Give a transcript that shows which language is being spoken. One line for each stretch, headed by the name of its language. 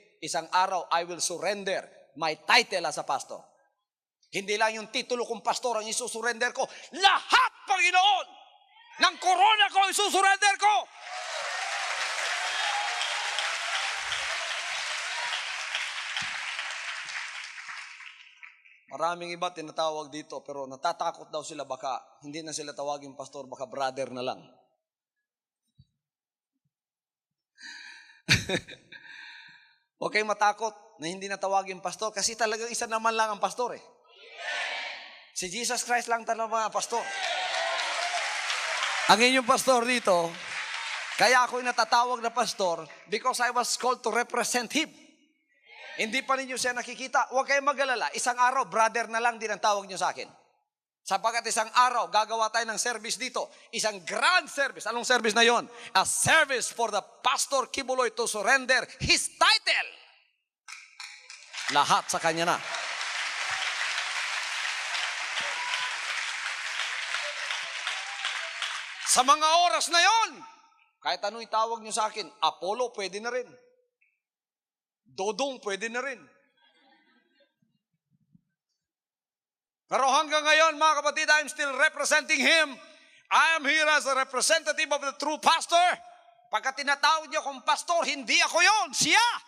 Filipino: Isang araw,
English: I will surrender my title as a pastor.
Filipino: Hindi lang yung titulo kong pastor ang isusurrender ko. Lahat, Panginoon, ng corona ko isusurrender ko. Maraming iba tinatawag dito, pero natatakot daw sila baka hindi na sila tawagin pastor, baka brother na lang. Huwag kayong matakot na hindi na tawagin pastor kasi talagang isa naman lang ang pastor eh. Si Jesus Christ lang talaga ang pastor. Ang inyong pastor dito, kaya ako'y natatawag na pastor
English: because I was called to represent Him.
Filipino: Hindi pa ninyo siya nakikita. Huwag kayong mag-alala. Isang araw, brother na lang din ang tawag nyo sa akin. Sapagkat isang araw, gagawa tayo ng service dito. Isang grand service. Anong service na yon?
English: A service for the Pastor Kibuloy to surrender his title.
Filipino: Lahat sa kanya na. Sa mga oras na yon, kahit anong itawag nyo sa akin, Apollo, pwede na rin. Dodong, pwede na rin. Pero hanggang ngayon, mga kapatid,
English: I'm still representing Him. I am here as a representative of the true pastor.
Filipino: Pagka tinatawag niyo kong pastor, hindi ako yon, siya.